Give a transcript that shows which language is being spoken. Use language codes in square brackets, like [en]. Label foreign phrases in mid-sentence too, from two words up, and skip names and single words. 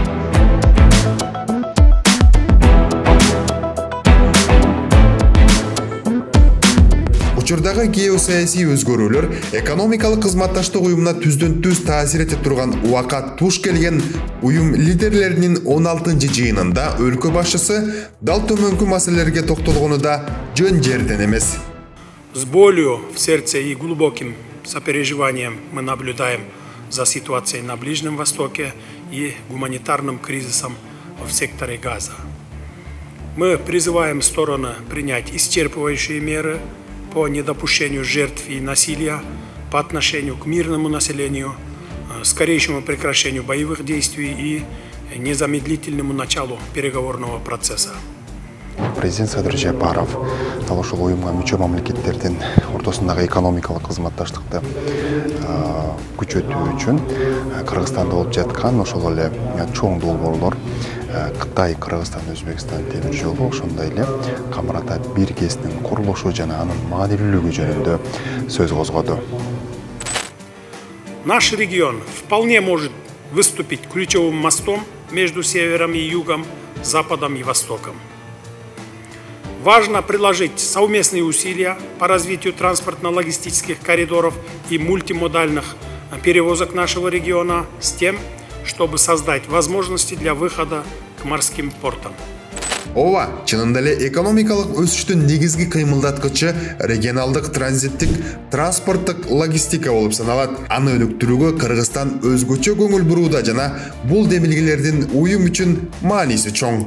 [ky] Учурдагы геосаясий өзгөрүүлөр экономикалык кызматташтык уюмуна түздөн-түз таасир этип турган убакыт туш келген уюм лидерлеринин 16-жыйынында өлкө башчысы дал төмөнкү маселелерге токтолгону да жөн жерден эмес. [ru] С болью в сердце и глубоким сопереживанием мы наблюдаем за ситуацией на Ближнем Востоке и гуманитарным кризисом в секторе Газа. Мы призываем стороны принять исчерпывающие меры по недопущению жертв и насилия по отношению к мирному населению, скорейшему прекращению боевых действий и незамедлительному началу переговорного процесса. [ky] Президент Садыр Жапаров дал ушул уюмга мүчө мамлекеттердин ортосундагы экономикалык кызматташтыкты күчөтүү үчүн Кыргызстанда болуп жаткан ошол эле чоң долбоорлор Кытай, Кыргызстан, Өзбекстан темир жолу, ошондой эле Камарата биркесинин курулушу жана анын маанилүүлүгү жөнүндө сөз козгоду. [ru] Наш регион вполне может выступить ключевым мостом между севером и югом, западом и востоком. Важно приложить совместные усилия по развитию транспортно-логистических коридоров и мультимодальных перевозок нашего региона с тем, чтобы создать возможности для выхода к морским портам. [ky] Ооба, чынында эле экономикалык өсүштүн негизги кыймылдаткычы регионалдык транзиттик транспорттук логистика болуп саналат. Аны өнүктүрүүгө Кыргызстан өзгөчө көңүл бурууда жана бул демилгелердин уюм үчүн мааниси чоң.